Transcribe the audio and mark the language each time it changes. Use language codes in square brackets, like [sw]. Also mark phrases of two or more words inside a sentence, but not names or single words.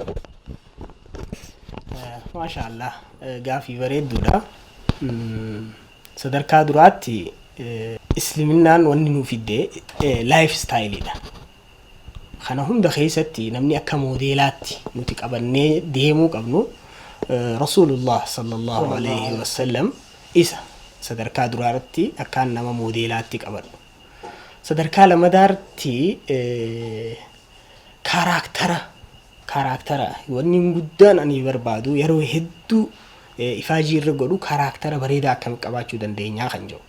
[om] Maashaallah gaaffii bareedduudha. Sadarkaa duraatti islaaminaan wanni nuuf fidde laayif staayiiliidha. Kana hunda keessatti namni akka moodeelaatti nuti qabannee deemuu qabnu [ar] رسول الله صلى الله عليه وسلم [om] isa sadarkaa duraatti akkaan nama moodeelaatti qabannu. Sadarkaa lamadaatti karaktara wanni guddaan ani barbaadu yeroo hedduu ifaajii irra godhu karaktara bareedaa akkam qabaachuu dandeenyaa kan jiru.